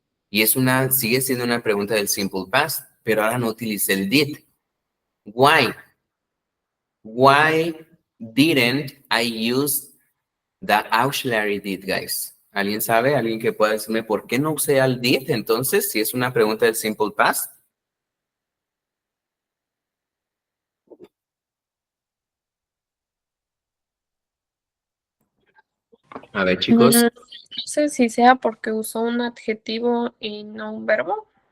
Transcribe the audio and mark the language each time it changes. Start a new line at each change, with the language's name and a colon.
Spanish: Y sigue siendo una pregunta del simple past, pero ahora no utilicé el did.
English: Why? Why didn't I use the auxiliary did, guys?
Spanish: ¿Alguien sabe? ¿Alguien que pueda decirme por qué no usé al did? Entonces, si es una pregunta del simple past. A ver, chicos. No sé si sea porque usó un adjetivo y no un verbo.